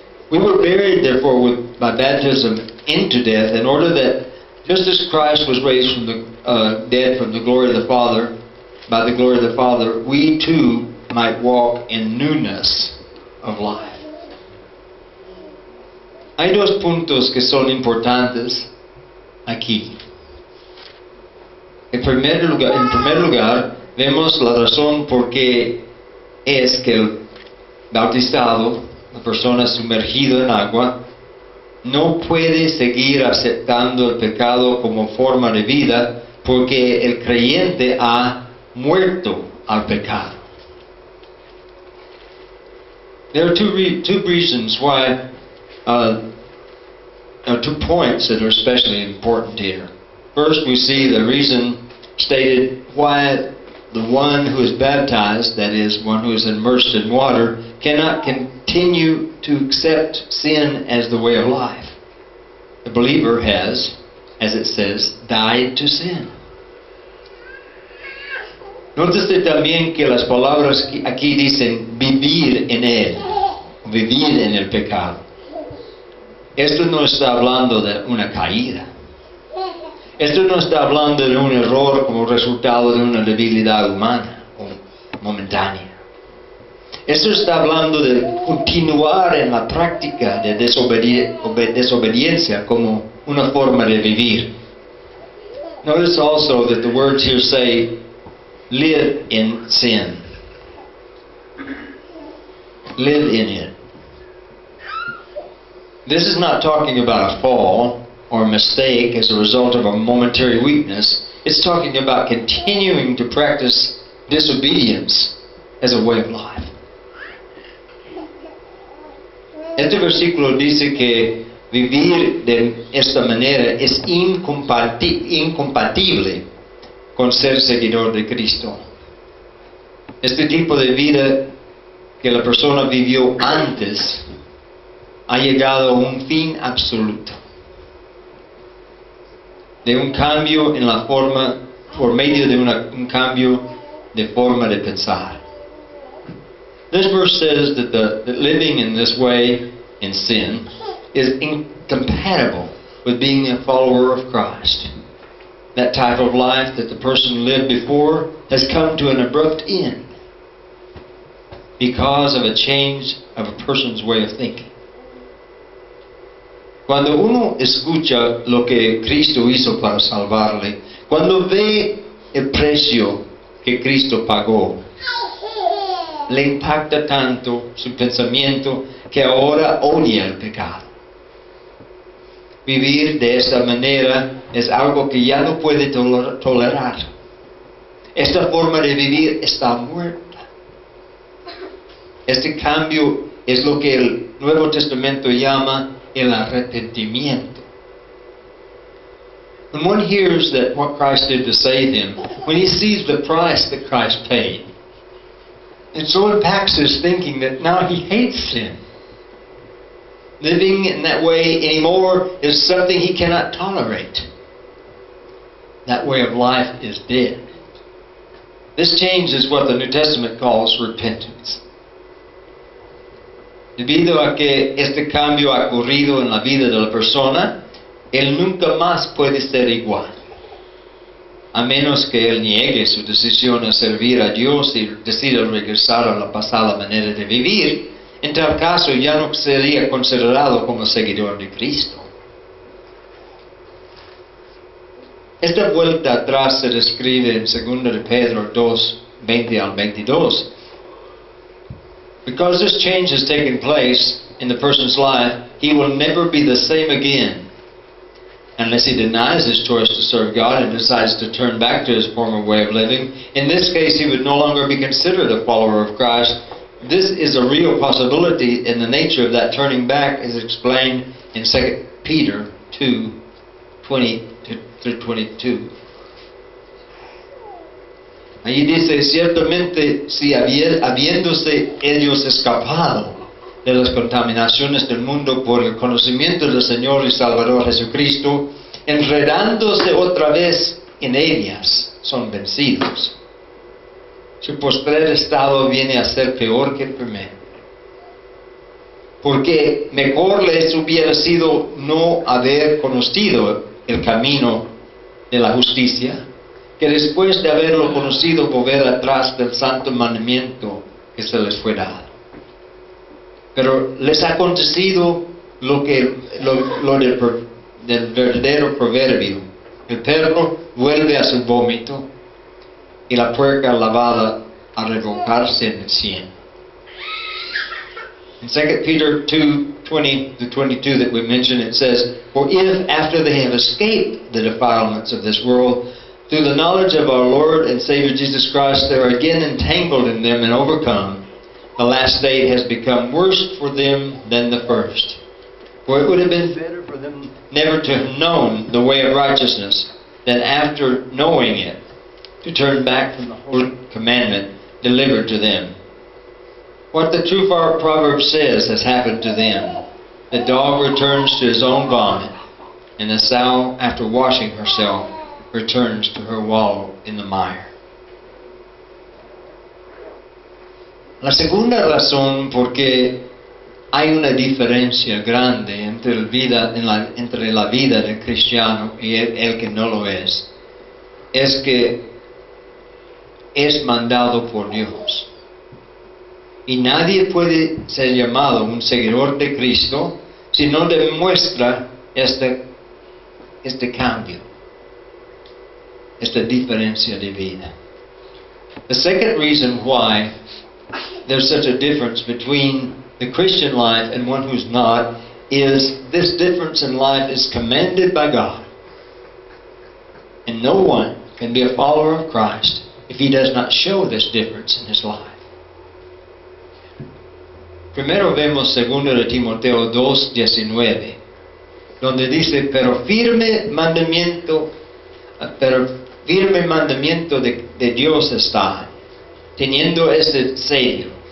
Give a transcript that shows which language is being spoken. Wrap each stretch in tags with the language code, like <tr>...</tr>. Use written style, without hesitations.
<en>We were buried, therefore, by baptism into death, in order that, just as Christ was raised from the dead from the glory of the Father, by the glory of the Father, we too might walk in newness of life.</en> <es>Hay dos puntos que son importantes aquí. En primer lugar, vemos la razón por qué es que el bautizado, la persona sumergida en agua, no puede seguir aceptando el pecado como forma de vida, porque el creyente ha muerto al pecado.</es> <en>There are two reasons why, two points that are especially important here. First, we see the reason stated why the one who is baptized, that is, one who is immersed in water, cannot continue to accept sin as the way of life. The believer has, as it says, died to sin.</en> <es>Nótese también que las palabras aquí dicen vivir en él, vivir en el pecado. Esto no está hablando de una caída. Esto no está hablando de un error como resultado de una debilidad humana o momentánea. Esto está hablando de continuar en la práctica de desobediencia como una forma de vivir.</es> <en>Notice also that the words here say, live in sin. Live in it. This is not talking about a fall or a mistake as a result of a momentary weakness. It's talking about continuing to practice disobedience as a way of life.</en> <es>Este versículo dice que vivir de esta manera es incompatible con ser seguidor de Cristo. Este tipo de vida que la persona vivió antes ha llegado a un fin absoluto. De un cambio en la forma, por medio de un cambio de forma de pensar.</es> <en>This verse says that that living in this way in sin is incompatible with being a follower of Christ. That type of life that the person lived before has come to an abrupt end because of a change of a person's way of thinking.</en> <es>Cuando uno escucha lo que Cristo hizo para salvarle, cuando ve el precio que Cristo pagó, le impacta tanto su pensamiento que ahora odia el pecado. Vivir de esta manera es algo que ya no puede tolerar. Esta forma de vivir está muerta. Este cambio es lo que el Nuevo Testamento llama el arrepentimiento.</es> <en>When one hears that what Christ did to save him, when he sees the price that Christ paid, it so impacts his thinking that now he hates sin. Living in that way anymore is something he cannot tolerate. That way of life is dead. This change is what the New Testament calls repentance.</en> <es>Debido a que este cambio ha ocurrido en la vida de la persona, él nunca más puede ser igual. A menos que él niegue su decisión a servir a Dios y decida regresar a la pasada manera de vivir, en tal caso ya no sería considerado como seguidor de Cristo. Esta vuelta atrás se describe en 2 de Pedro 2, 20 al 22.</es> <en>Because this change has taken place in the person's life, he will never be the same again unless he denies his choice to serve God and decides to turn back to his former way of living. In this case, he would no longer be considered a follower of Christ. This is a real possibility, and the nature of that turning back is explained in 2 Peter 2, 20 through 22.</en> <es>Allí dice, ciertamente si habiéndose ellos escapado de las contaminaciones del mundo por el conocimiento del Señor y Salvador Jesucristo, enredándose otra vez en ellas, son vencidos. Su postrer estado viene a ser peor que el primero. Porque mejor les hubiera sido no haber conocido el camino de la justicia, que después de haberlo conocido volver atrás del santo mandamiento que se les fue dado. Pero les ha acontecido lo del verdadero proverbio. El perro vuelve a su vómito y la puerca lavada a revolcarse en el cieno.</es> <en>In 2 Peter 2, 20 to 22 that we mentioned, it says, For if after they have escaped the defilements of this world, through the knowledge of our Lord and Savior Jesus Christ, they are again entangled in them and overcome, the last state has become worse for them than the first. For it would have been better for them never to have known the way of righteousness than after knowing it, to turn back from the holy commandment delivered to them. What the true proverb says has happened to them. The dog returns to his own vomit, and the sow, after washing herself, returns to her wallow in the mire.</en> <es>La segunda razón porque hay una diferencia grande entre la vida del cristiano y el que no lo es que es mandado por Dios. Y nadie puede ser llamado un seguidor de Cristo si no demuestra este cambio, esta diferencia de vida.</es> <en>The second reason why there's such a difference between the Christian life and one who's not is this difference in life is commanded by God. And no one can be a follower of Christ if he does not show this difference in his life.</en> <es>Primero vemos 2 de Timoteo 2:19, donde dice, pero firme mandamiento de Dios está, teniendo este sello.</es>